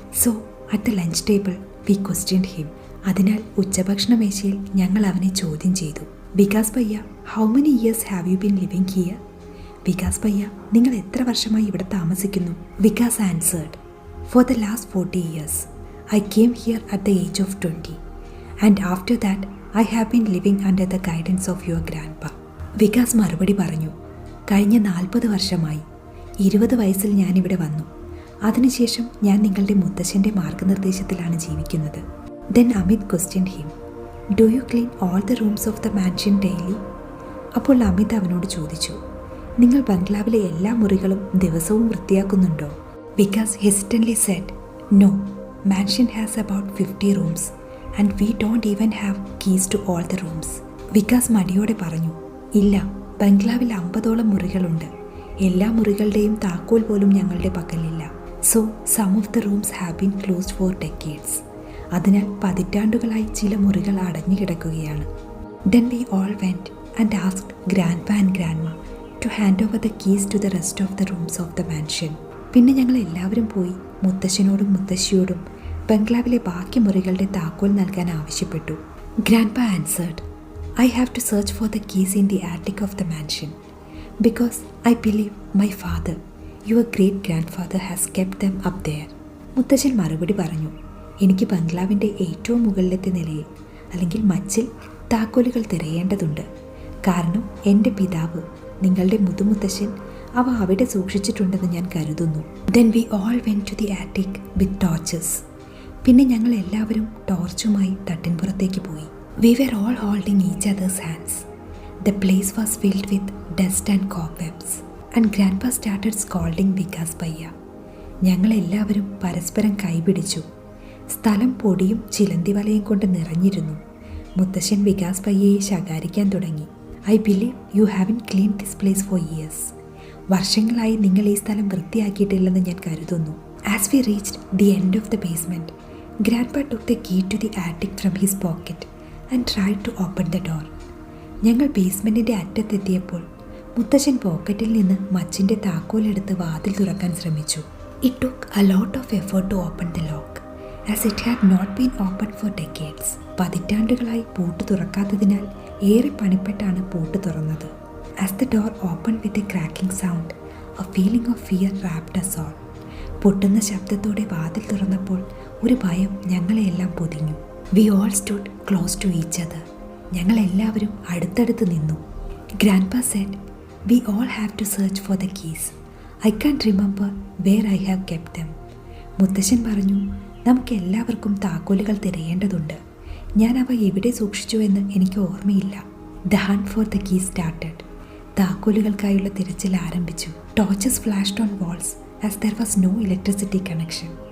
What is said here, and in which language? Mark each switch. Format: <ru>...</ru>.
<en>So at the lunch table we questioned him.</en> <ml>അതിനാൽ ഉച്ചഭക്ഷണ മേശയിൽ ഞങ്ങൾ അവനെ ചോദ്യം ചെയ്തു.</ml> <en>Vikas bhaiya, how many years have you been living here? Vikas bhaiya,</en> <ml>നിങ്ങൾ എത്ര വർഷമായി ഇവിടെ താമസിക്കുന്നു?</ml> <en>Vikas answered, for the last 40 years. I came here at the age of 20 and after that I have been living under the guidance of your grandpa.</en> <ml>Vikas മറുപടി പറഞ്ഞു, കഴിഞ്ഞ 40 വർഷമായി. 20 വയസ്സിൽ ഞാനിവിടെ വന്നു. അതിനുശേഷം ഞാൻ നിങ്ങളുടെ മുത്തശ്ശൻ്റെ മാർഗനിർദ്ദേശത്തിലാണ് ജീവിക്കുന്നത്.</ml> <en>Then Amit questioned him, do you clean all the rooms of the mansion daily?</en> <ml>അപ്പോൾ അമിത് അവനോട് ചോദിച്ചു, നിങ്ങൾ ബംഗ്ലാവിലെ എല്ലാ മുറികളും ദിവസവും വൃത്തിയാക്കുന്നുണ്ടോ?</ml> <en>Vikas hesitantly said, no, mansion has about 50 rooms and we don't even have keys to all the rooms.</en> <ml>Vikas മടിയോടെ പറഞ്ഞു, ഇല്ല, ബംഗ്ലാവിൽ 50ഓളം മുറികളുണ്ട്. എല്ലാ മുറികളുടെയും താക്കോൽ പോലും ഞങ്ങളുടെ പക്കലില്ല.</ml> <en>So some of the rooms have been closed for decades.</en> <ml>അതിനാൽ പതിറ്റാണ്ടുകളായി ചില മുറികൾ അടഞ്ഞു കിടക്കുകയാണ്.</ml> <en>Then we all went and asked grandpa and grandma to hand over the keys to the rest of the rooms of the mansion.</en> <ml>പിന്നെ ഞങ്ങൾ എല്ലാവരും പോയി മുത്തശ്ശനോടും മുത്തശ്ശിയോടും ബംഗ്ലാവിലെ ബാക്കി മുറികളുടെ താക്കോൽ നൽകാൻ ആവശ്യപ്പെട്ടു.</ml> <en>Grandpa answered, I have to search for the keys in the attic of the mansion because I believe my father, your great grandfather, has kept them up there.</en> <ml>മുത്തശ്ശൻ മറുപടി പറഞ്ഞു, എനിക്ക് ബംഗ്ലാവിൻ്റെ ഏറ്റവും മുകളിലത്തെ നിലയിൽ അല്ലെങ്കിൽ മച്ചിൽ താക്കോലുകൾ തിരയേണ്ടതുണ്ട്. കാരണം എൻ്റെ പിതാവ്, നിങ്ങളുടെ മുതുമുത്തശ്ശൻ, അവ അവിടെ സൂക്ഷിച്ചിട്ടുണ്ടെന്ന് ഞാൻ കരുതുന്നു.</ml> <en>Then we all went to the attic with torches.</en> <ml>പിന്നെ ഞങ്ങൾ എല്ലാവരും ടോർച്ചുമായി തട്ടിൻപുറത്തേക്ക് പോയി.</ml> <en>We were all holding each other's hands. The place was filled with dust and cobwebs. And Grandpa started scolding Vikas Bhaiya.</en> <ml>ഞങ്ങളെല്ലാവരും പരസ്പരം കൈപിടിച്ചു. സ്ഥലം പൊടിയും ചിലന്തിവലയും കൊണ്ട് നിറഞ്ഞിരുന്നു. മുത്തശ്ശൻ വികാസ് ഭയ്യയെ ശകാരിക്കാൻ തുടങ്ങി.</ml> <en>I believe you haven't cleaned this place for years.</en> <ml>വർഷങ്ങളായി നിങ്ങൾ ഈ സ്ഥലം വൃത്തിയാക്കിയിട്ടില്ലെന്ന് ഞാൻ കരുതുന്നു.</ml> <en>As we reached the end of the basement, Grandpa took the key to the attic from his pocket and tried to open the door.</en> <ml>ഞങ്ങൾ ബേസ്മെൻറ്റിൻ്റെ അറ്റത്തെത്തിയപ്പോൾ മുത്തശ്ശൻ പോക്കറ്റിൽ നിന്ന് മച്ചിൻ്റെ താക്കോലെടുത്ത് വാതിൽ തുറക്കാൻ ശ്രമിച്ചു.</ml> <en>It took a lot of effort to open the lock as it had not been opened for decades.</en> <ml>പതിറ്റാണ്ടുകളായി പൂട്ട് തുറക്കാത്തതിനാൽ ഏറെ പണിപ്പെട്ടാണ് പൂട്ട് തുറന്നത്.</ml> <en>As the door opened with a cracking sound, a feeling of fear wrapped us all.</en> <ml>പൊട്ടുന്ന ശബ്ദത്തോടെ വാതിൽ തുറന്നപ്പോൾ ഒരു ഭയം ഞങ്ങളെയെല്ലാം പൊതിഞ്ഞു.</ml> <en>We all stood close to each other.</en> <ml>ഞങ്ങളെല്ലാവരും അടുത്തടുത്ത് നിന്നു.</ml> <en>Grandpa said, we all have to search for the keys. I can't remember where I have kept them.</en> <ml>മുത്തശ്ശൻ പറഞ്ഞു, നമുക്ക് എല്ലാവർക്കും താക്കോലുകൾ തിരയേണ്ടതുണ്ട്. ഞാൻ അവ എവിടെ സൂക്ഷിച്ചു എന്ന് എനിക്ക് ഓർമ്മയില്ല.</ml> <en>The hunt for the key started.</en> <ml>താക്കോലുകൾക്കായുള്ള തിരച്ചിൽ ആരംഭിച്ചു.</ml> <en>Torches flashed on walls as there was no electricity connection.</en>